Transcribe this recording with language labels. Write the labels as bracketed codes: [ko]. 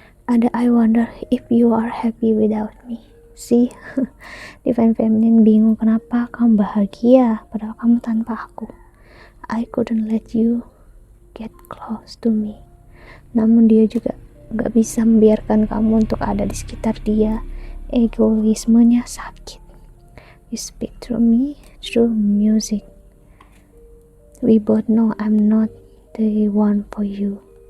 [en] Ada I wonder if you are happy without me. See, divine feminine [id] bingung kenapa kamu bahagia padahal kamu tanpa aku. [en] I couldn't let you get close to me. [id] Namun dia juga gak bisa membiarkan kamu untuk ada di sekitar dia. Egoismenya sakit. [en] You speak through me, through music. We both know I'm not the one for you.